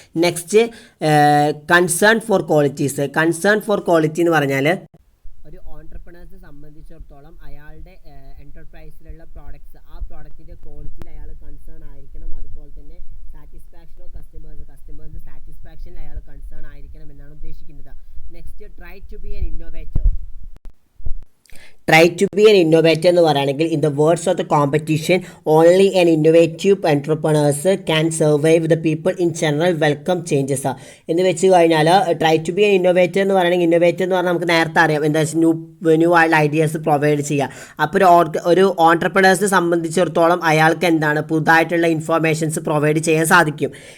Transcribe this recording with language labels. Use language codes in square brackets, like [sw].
[en] Next concern for qualities. [ml] Concern for quality എന്ന് പറഞ്ഞാൽ ഒരു ഓൺട്രപ്രണേഴ്സിനെ സംബന്ധിച്ചിടത്തോളം അയാളുടെ എൻ്റർപ്രൈസിലുള്ള പ്രോഡക്റ്റ്സ് ആ പ്രോഡക്റ്റിൻ്റെ ക്വാളിറ്റിയിൽ അയാൾ കൺസേൺ ആയിരിക്കണം. അതുപോലെ തന്നെ സാറ്റിസ്ഫാക്ഷൻ ഓഫ് കസ്റ്റമേഴ്സ് സാറ്റിസ്ഫാക്ഷനിൽ അയാൾ കൺസേൺ ആയിരിക്കണം എന്നാണ് ഉദ്ദേശിക്കുന്നത്. [en] Next try to be an innovator. Try to be an innovator [ml] എന്ന് പറയുകയാണെങ്കിൽ [en] in the words of the competition only an innovative entrepreneurs can survive. The people in general welcome changes [ml] എന്ന് വെച്ച് കഴിഞ്ഞാൽ [en] try to be an innovator [ml] എന്ന് പറയുകയാണെങ്കിൽ innovator എന്ന് പറഞ്ഞാൽ നമുക്ക് നേരത്തെ അറിയാം എന്താ വെച്ചാൽ ന്യൂ ആയിട്ടുള്ള ഐഡിയാസ് പ്രൊവൈഡ് ചെയ്യുക. അപ്പോൾ ഒരു ഓൺട്രപ്രണേഴ്സിനെ സംബന്ധിച്ചിടത്തോളം അയാൾക്ക് എന്താണ് പുതുതായിട്ടുള്ള ഇൻഫർമേഷൻസ് പ്രൊവൈഡ് ചെയ്യാൻ സാധിക്കും.